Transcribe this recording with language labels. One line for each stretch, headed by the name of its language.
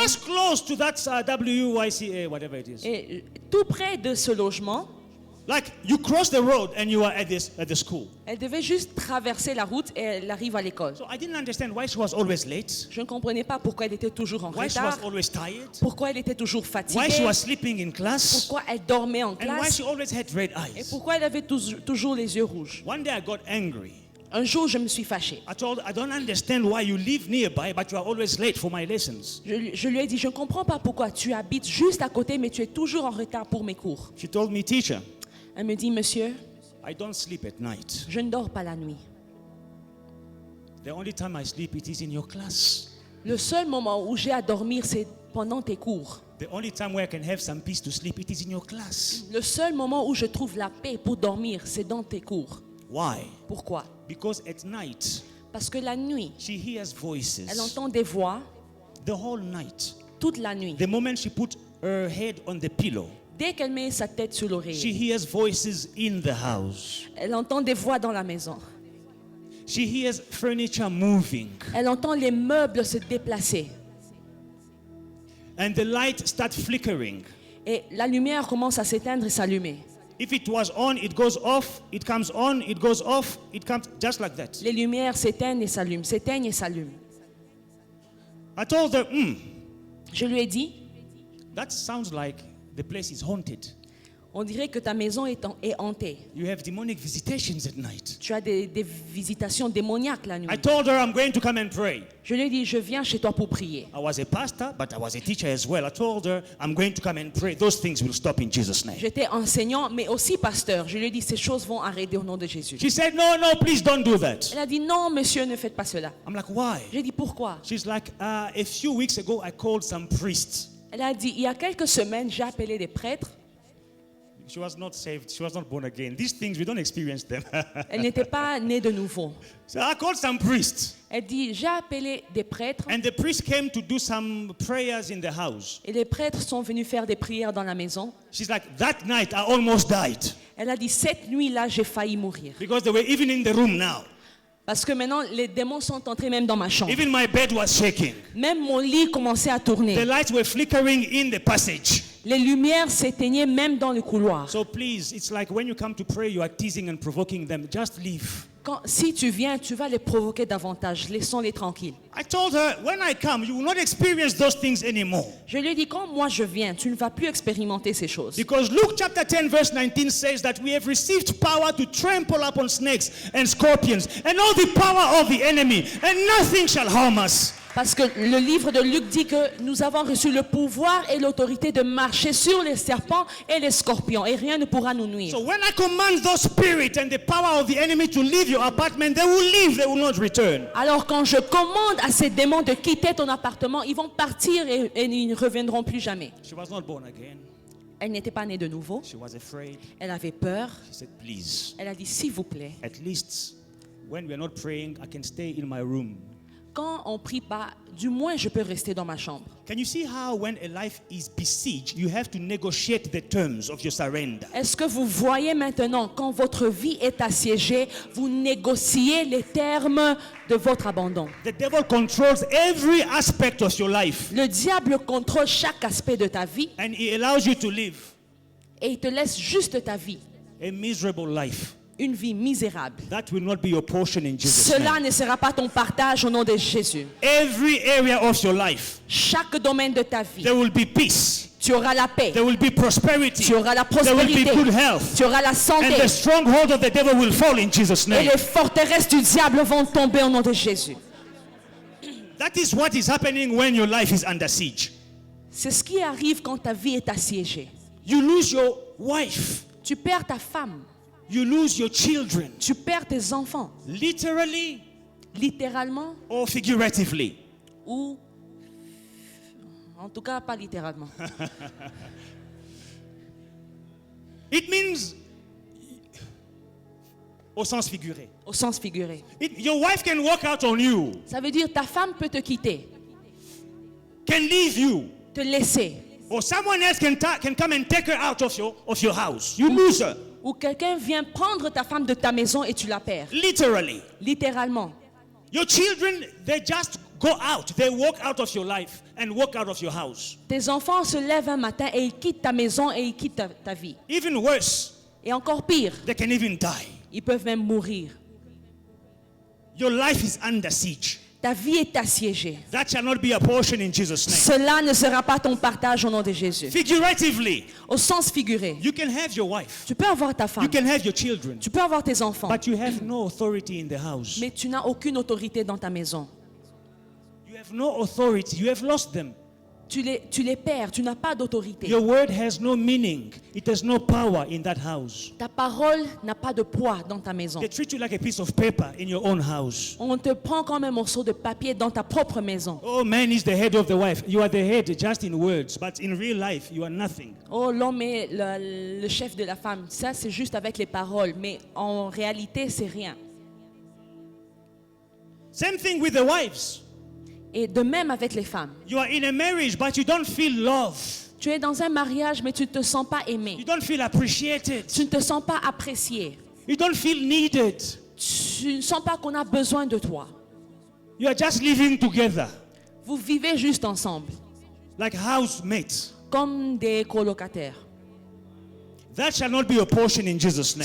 English: Just close to that WYCA, whatever it is.
French: Et tout près de ce logement,
English: Like you cross the road and you are at the school.
French: elle devait juste traverser la route et elle arrive à l'école.
English: So I didn't understand why she was always late.
French: Je ne comprenais pas pourquoi elle était toujours en
English: Why she
French: retard,
English: was always tired.
French: pourquoi elle était toujours
English: Why she
French: fatiguée,
English: was sleeping in class.
French: pourquoi elle dormait en
English: And why
French: classe
English: she always had red
French: et
English: eyes.
French: pourquoi elle avait toujours les yeux rouges.
English: One day I got angry.
French: Un jour, je me suis fâchée.
English: I told her, I don't understand why you live nearby, but you are always late for my lessons.
French: Je lui ai dit, je ne comprends pas pourquoi tu habites juste à côté, mais tu es toujours en retard pour mes cours.
English: She told me, teacher,
French: Elle me dit, monsieur,
English: I don't sleep at night.
French: je ne dors pas la nuit.
English: The only time I sleep, it is in your class.
French: Le seul moment où j'ai à dormir, c'est pendant tes cours.
English: The only time where I can have some peace to sleep, it is in your class.
French: Le seul moment où je trouve la paix pour dormir, c'est dans tes cours.
English: Why?
French: Pourquoi?
English: Because at night,
French: Parce que la nuit,
English: she hears voices.
French: elle entend des voix
English: The whole night.
French: toute la nuit.
English: The moment she put her head on the pillow,
French: Dès qu'elle met sa tête sur
English: she
French: l'oreiller,
English: hears voices in the house.
French: elle entend des voix dans la maison.
English: She hears furniture moving.
French: Elle entend les meubles se déplacer.
English: And the light starts flickering.
French: Et la lumière commence à s'éteindre et s'allumer.
English: If it was on, it goes off. It comes on, it goes off. It comes just like that.
French: Les lumières s'éteignent et s'allument, s'éteignent et s'allument.
English: I told her,
French: Je lui ai dit,
English: that sounds like the place is haunted.
French: On dirait que ta maison est hantée.
English: You have demonic visitations at night.
French: Tu as des visitations démoniaques la nuit.
English: I told her I'm going to come and pray.
French: Je lui ai dit, je viens chez toi pour prier.
English: I was a pastor, but I was a teacher as well. I told her I'm going to come and pray. Those things will stop in Jesus' name.
French: J'étais enseignant, mais aussi pasteur. Je lui ai dit, ces choses vont arrêter au nom de Jésus.
English: She said, no, please don't do that.
French: Elle a dit, non, monsieur, ne faites pas cela.
English: I'm like, why?
French: J'ai dit, pourquoi?
English: She's like, a few weeks ago, I called some priests.
French: Elle a dit, il y a quelques semaines, j'ai appelé des prêtres.
English: She was not saved. She was not born again. These things, we don't experience them.
French: Elle n'était pas née de nouveau.
English: So I called some priests.
French: Elle dit, j'ai appelé des prêtres.
English: And the priests came to do some prayers in the house.
French: Et les prêtres sont venus faire des prières dans la maison.
English: She's like, that night, I almost died.
French: Elle a dit, cette nuit-là, j'ai failli mourir.
English: Because they were even in the room now.
French: Parce que maintenant, les démons sont entrés même dans ma chambre.
English: Even my bed was shaking.
French: Même mon lit commençait à
English: The
French: tourner.
English: lights were flickering in the passage.
French: Les lumières s'éteignaient même dans le couloir.
English: So please, it's like when you come to pray, you are teasing and provoking them. Just leave.
French: Si tu viens, tu vas les provoquer davantage. Laissons-les tranquilles.
English: I told her, when I come, you will not experience those things anymore.
French: Je lui ai dit, quand moi je viens, tu ne vas plus expérimenter ces choses.
English: Because Luke chapter 10 verse 19 says that we have received power to trample upon snakes and scorpions and all the power of the enemy, and nothing shall harm us.
French: Parce que le livre de Luc dit que nous avons reçu le pouvoir et l'autorité de marcher sur les serpents et les scorpions, et rien ne pourra nous nuire.
English: So when I command those spirits and the power of the enemy to leave your apartment, they will leave, they will not return.
French: Alors quand je commande à ces démons de quitter ton appartement, ils vont partir et ils ne reviendront plus jamais.
English: She was not born again.
French: Elle n'était pas née de nouveau.
English: She was afraid.
French: Elle avait peur.
English: She said, please,
French: Elle a dit, s'il vous plaît,
English: at least when we are not praying, I can stay in my room.
French: quand on prie pas, du moins je peux rester dans ma chambre.
English: Can you see how when a life is besieged, you have to negotiate the terms of your surrender?
French: Est-ce que vous voyez maintenant, quand votre vie est assiégée, vous négociez les termes de votre abandon?
English: The devil controls every aspect of your life,
French: Le diable contrôle chaque aspect de ta vie
English: and he allows you to live
French: et il te laisse juste ta vie,
English: a miserable life.
French: une vie misérable.
English: That will not be your portion in Jesus'
French: Cela
English: name.
French: ne sera pas ton partage au nom de Jésus.
English: Every area of your life,
French: Chaque domaine de ta vie,
English: there will be peace,
French: tu auras la paix,
English: there will be prosperity,
French: tu auras la
English: there will be
French: prospérité,
English: good health,
French: tu auras la
English: and
French: santé,
English: the stronghold of the devil will fall in Jesus'
French: et
English: name.
French: les forteresses du diable vont tomber au nom de Jésus.
English: That is what is happening when your life is under siege.
French: C'est ce qui arrive quand ta vie est assiégée.
English: You lose your wife,
French: Tu perds ta femme,
English: you lose your children,
French: tu perds tes enfants,
English: literally
French: littéralement
English: or figuratively.
French: ou en tout cas pas littéralement.
English: It means,
French: au sens figuré. Au sens figuré.
English: Your wife can walk out on you,
French: Ça veut dire ta femme peut te quitter,
English: can leave you,
French: te laisser,
English: or someone else can come and take her out of your house. You lose her,
French: ou quelqu'un vient prendre ta femme de ta maison et tu la perds,
English: literally.
French: littéralement.
English: Your children, they just go out. They walk out of your life and walk out of your house.
French: Tes enfants se lèvent un matin et ils quittent ta maison et ils quittent ta vie.
English: Even worse,
French: Et encore pire,
English: they can even die.
French: ils peuvent même mourir.
English: Your life is under siege.
French: Ta vie est assiégée.
English: That shall not be a portion in Jesus' name.
French: Cela ne sera pas ton partage au nom de Jésus.
English: Figuratively,
French: Au sens figuré,
English: you can have your wife,
French: tu peux avoir ta
English: you
French: femme,
English: can have your children,
French: tu peux avoir tes enfants,
English: but you have no authority in the house.
French: mais tu n'as aucune autorité dans ta maison.
English: You have no authority. You have lost them.
French: Tu les perds, tu n'as pas d'autorité.
English: Your word has no meaning. It has no power in that house.
French: Ta parole n'a pas de poids dans ta maison.
English: They treat you like a piece of paper in your own house.
French: On te prend comme un morceau de papier dans ta propre maison.
English: Oh, man is the head of the wife. You are the head just in words, but in real life, you are nothing.
French: Oh, l'homme est le chef de la femme. Ça, c'est juste avec les paroles, mais en réalité, c'est rien.
English: Same thing with the wives.
French: Et de même avec les femmes.
English: You are in a marriage, but you don't feel love.
French: Tu es dans un mariage, mais tu ne te sens pas aimé.
English: You don't feel appreciated.
French: Tu ne te sens pas apprécié.
English: You don't feel needed.
French: Tu ne sens pas qu'on a besoin de toi.
English: You are just living together
French: Vous vivez juste ensemble,
English: like housemates.
French: comme des colocataires.
English: That shall not be a portion in Jesus' name.